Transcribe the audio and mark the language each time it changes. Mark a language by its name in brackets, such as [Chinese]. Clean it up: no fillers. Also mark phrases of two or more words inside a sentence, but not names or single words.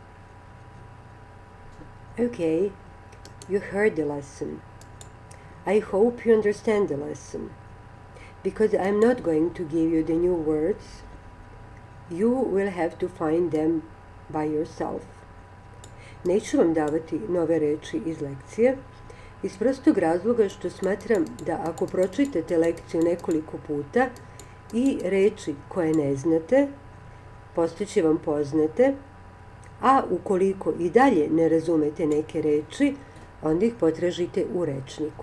[English] Okay, you heard the lesson. I hope you understand the lesson. Because I'm not going to give you the new words, you will have to find them by yourself. [Serbian] Neću vam davati nove reči iz lekcije, iz prostog razloga što smatram da ako pročitate lekciju nekoliko puta i reči koje ne znate, postaće vam poznate, a ukoliko i dalje ne razumete neke reči, onda ih potražite u rečniku.